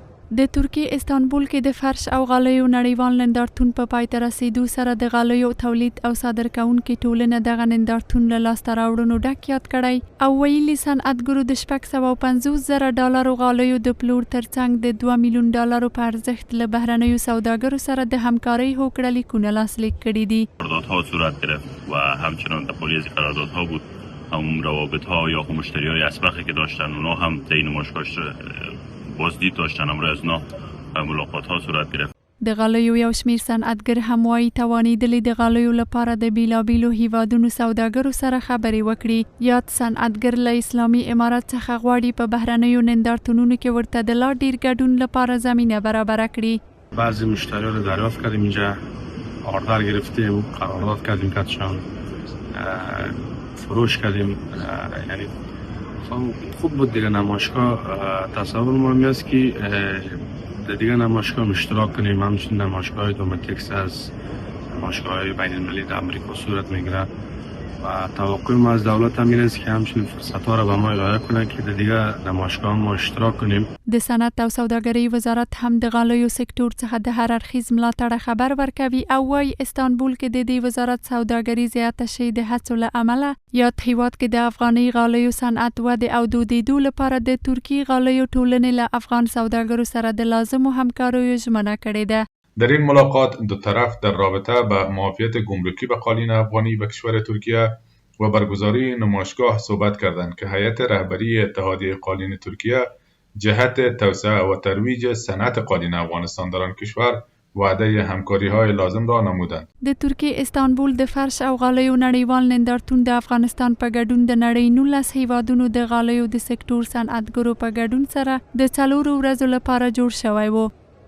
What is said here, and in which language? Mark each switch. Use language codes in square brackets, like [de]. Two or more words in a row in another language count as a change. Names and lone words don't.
[ps] د ترکیې استانبول کې د فرش او غالیو نړیوال نندارتون په پای ته رسیدو سره د غالیو تولید او صادرکوونکې ټولنه دغه نندارتون له لاسته راوړنو ډک یاد کړی او ویلي صنعتګرو د 650,000 ډالرو غالیو د پلور ترڅنګ د 2 میلیون ډالرو په ارزښت له بهرنیو سوداګرو سره د همکارۍ هوکړه لیکونه لاسلیک کړي دي. [fa] قراردادها صورت گرفت و همچنان در پلی از قراردادها بود هم روابط ها یا مشتری های اسبقی که داشتن اونا هم در این نمایشگاه بازدید داشتن، امروز از اونا ملاقات ها صورت گرفت. [ps] د غالیو یو شمیر صنعتګر هم وايي توانیدلي د غالیو لپاره د بیلابیلو هیوادونو سوداګرو سره خبرې وکړي. یاد صنعتګر له اسلامي امارت څخه غواړي په بهرنیو نندارتونونو کې ورته د لا ډیر ګډون لپاره زمینه برابر کړي. [fa] بعضی مشتریان رو دریافت کردیم، اینجا آردر گرفتیم، قرارداد کردیم کاتشان فروش کردیم. یعنی خوب بود دیگه نمایشگاه. تصور ما میاد که دیگه نمایشگاه اشتراک کنیم، همچنین نمایشگاه دومتیکس از نمایشگاه بین المللی در امریکا صورت میگیره و توقع ما از دولت هم این است که همچنین فرصت‌ها را به ما ارائه کنه که دیگه نمایشگاه ما اشتراک کنیم. [ps] د صنعت او سوداګرۍ وزارت هم د غالیو سکټور څخه د هر اړخیز ملاتړ خبر ورکوي او وايي استانبول کې د دې وزارت سوداګري زیاته شي د هڅو له امله یاد هیواد کې د افغاني غالیو صنعت وده او دودیدو لپاره د ترکیې غالیو ټولنې له افغان سوداګرو سره د لازمو همکاریو ژمنه کړې ده. [fa] در این ملاقات دو طرف در رابطه به معافیت گمرکی به قالین افغانی به کشور ترکیه و برگزاری نمایشگاه صحبت کردند که هیئت رهبری اتحادیه قالین ترکیه جهت توسعه و ترویج صنعت قالین افغانستان در آن کشور وعده همکاری های لازم را نمودند. [ps] د ترکیې استانبول د فرش او غالیو نړیوال نندارتون د افغانستان په ګډون د نړۍ 19 هیوادونو د غالیو د سکټور صنعتګرو په ګډون سره د 4 ورځو لپاره جوړ شوی و.